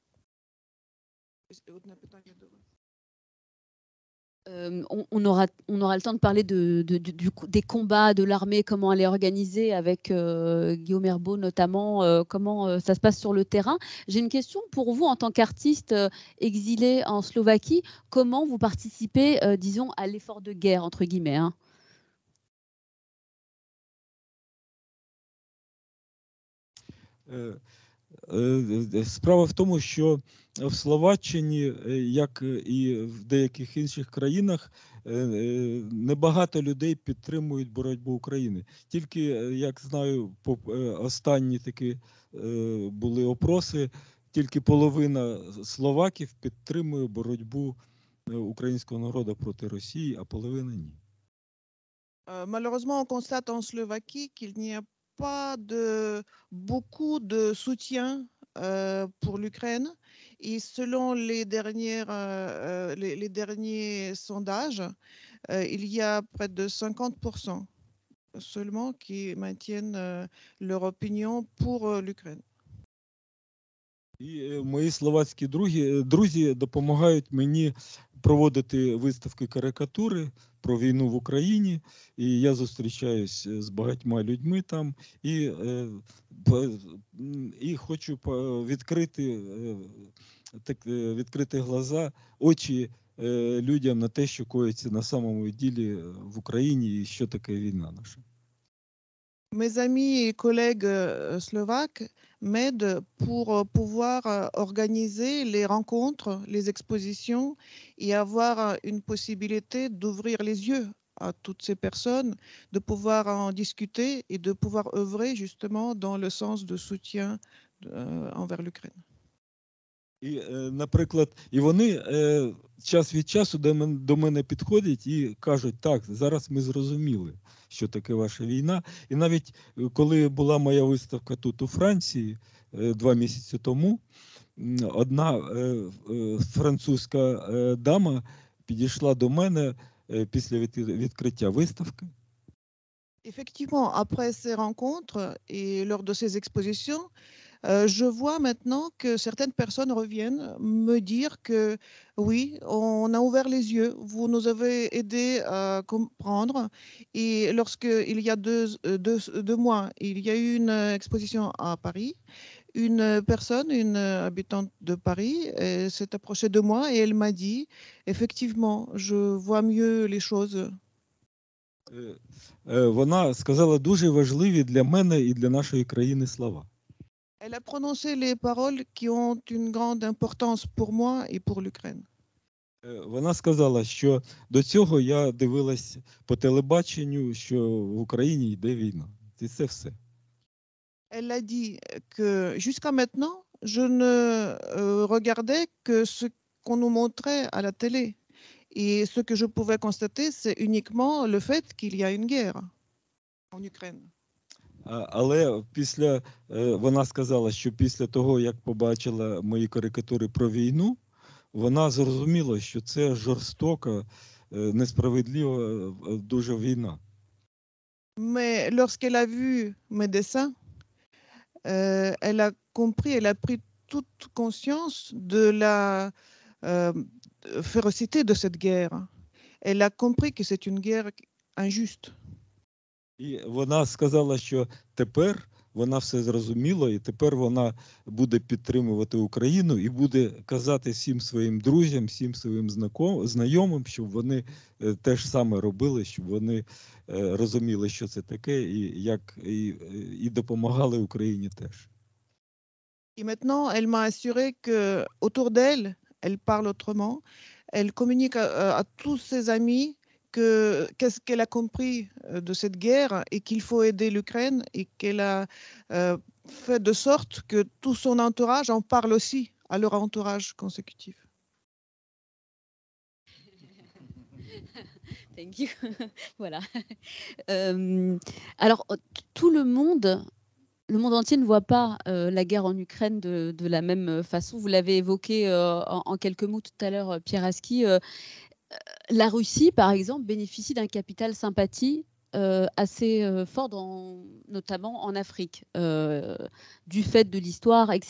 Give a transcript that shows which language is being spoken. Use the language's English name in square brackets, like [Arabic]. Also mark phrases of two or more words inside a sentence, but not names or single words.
[French] On aura le temps de parler des combats de l'armée, comment elle est organisée avec Guillaume Herbault notamment, comment ça se passe sur le terrain. J'ai une question pour vous en tant qu'artiste exilé en Slovaquie. Comment vous participez, disons, à l'effort de guerre, entre guillemets, hein? [Ukrainian] Справа в тому, що в Словаччині, як і в деяких інших країнах, небагато людей підтримують боротьбу України. Тільки, як знаю, останні такі були опроси, тільки половина словаків підтримує боротьбу українського народу проти Росії, а половина ні. [French] Malheureusement, on constate en Slovaquie qu'il n'y a pas beaucoup de soutien pour l'Ukraine. Et selon les derniers sondages, il y a près de 50% seulement qui maintiennent leur opinion pour l'Ukraine. [Ukrainian] І мої словацькі друзі допомагають мені проводити виставки карикатури про війну в Україні. І я зустрічаюсь з багатьма людьми там і хочу відкрити глаза, очі людям на те, що коїться на самому ділі в Україні і що таке війна наша. [French] Mes amis et collègues slovaques m'aident pour pouvoir organiser les rencontres, les expositions et avoir une possibilité d'ouvrir les yeux à toutes ces personnes, de pouvoir en discuter et de pouvoir œuvrer justement dans le sens de soutien envers l'Ukraine. [Ukrainian] І, наприклад, і вони час від часу до мене підходять і кажуть, так, зараз ми зрозуміли, що таке ваша війна. І навіть коли була моя виставка тут у Франції 2 місяці тому, одна французька дама підійшла до мене після відкриття виставки. [French] Effectivement, après ces rencontres et lors de ces expositions, je vois maintenant que certaines personnes reviennent me dire que oui, on a ouvert les yeux, vous nous avez aidé à comprendre. Et lorsqu'il y a deux mois, il y a eu une exposition à Paris, une personne, une habitante de Paris, s'est approchée de moi et elle m'a dit, effectivement, je vois mieux les choses. [Ukrainian] Вона сказала дуже важливі для мене і для нашої країни слова. [French] Elle a prononcé les paroles qui ont une grande importance pour moi et pour l'Ukraine. [Ukrainian] Вона сказала, що до цього я дивилась по телебаченню, що в Україні йде війна. І це все. [French] Elle a dit que jusqu'à maintenant, je ne regardais que ce qu'on nous montrait à la télé. Et ce que je pouvais constater, c'est uniquement le fait qu'il y a une guerre en Ukraine. [Ukrainian] Але вона сказала, що після того, як побачила мої карикатури про війну, вона зрозуміла, що це жорстока, несправедлива дуже війна. [French] Mais lorsqu'elle a vu mes dessins, elle a compris, elle a pris toute conscience de la férocité de cette guerre. Elle a compris que c'est une guerre injuste. [Ukrainian] І вона сказала, що тепер вона все зрозуміла, і тепер вона буде підтримувати Україну і буде казати всім своїм друзям, всім своїм знайомим, щоб вони теж саме робили, щоб вони розуміли, що це таке, і допомагали Україні теж. [French] Et maintenant, elle m'a assuré que autour d'elle, elle parle autrement. Elle communique à tous ses amis qu'est-ce qu'elle a compris de cette guerre et qu'il faut aider l'Ukraine et qu'elle a fait de sorte que tout son entourage en parle aussi à leur entourage consécutif. [English] Thank you. [French] Voilà. Alors, tout le monde entier ne voit pas la guerre en Ukraine de la même façon. Vous l'avez évoqué en quelques mots tout à l'heure, Pierre Aski. La Russie, par exemple, bénéficie d'un capital sympathie assez fort, notamment en Afrique, du fait de l'histoire, etc.